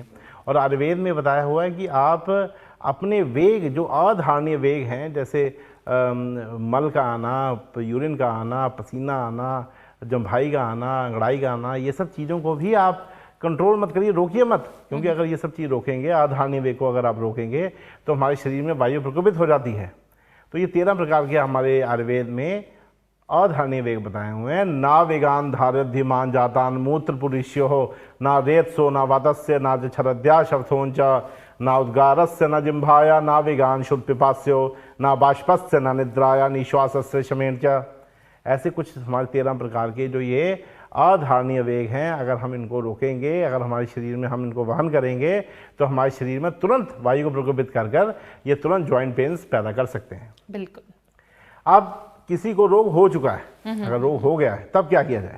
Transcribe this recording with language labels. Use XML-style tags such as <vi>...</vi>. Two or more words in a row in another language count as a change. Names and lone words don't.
<hi>और आयुर्वेद में बताया हुआ है कि आप अपने वेग, जो अधारणीय वेग हैं, जैसे मल का आना, यूरिन का आना, पसीना आना, जम्भाई का आना, अंगड़ाई का आना, ये सब चीज़ों को भी आप कंट्रोल मत करिए, रोकिए मत। क्योंकि अगर ये सब चीज़ रोकेंगे, अधारणीय वेग को अगर आप रोकेंगे, तो हमारे शरीर में वायु प्रकोपित हो जाती है। तो ये 13 प्रकार के हमारे आयुर्वेद में अधारणीय वेग बताए हुए हैं।</hi> <sa>ना वेगान धारध्यमान जातान मूत्र पुरुष्यो हो, ना रेतसो, ना वातस्य, ना जठरद्या शब्दोंच, ना उद्गारस्य, न जिम्भाया, ना वेगान शुद्ध पिपास्यो, ना बाष्पस्य, ना निद्राया, निश्वासस्य शमेन च।</sa> <hi>ऐसे कुछ हमारे 13 प्रकार के जो ये अधारणीय वेग हैं, अगर हम इनको रोकेंगे, अगर हमारे शरीर में हम इनको वहन करेंगे, तो हमारे शरीर में तुरंत वायु को प्रकोपित कर ये तुरंत</hi> <en>joint pains</en> <hi>पैदा कर सकते हैं। बिल्कुल। अब किसी को रोग हो चुका है, अगर रोग हो गया है, तब क्या किया जाए?</hi>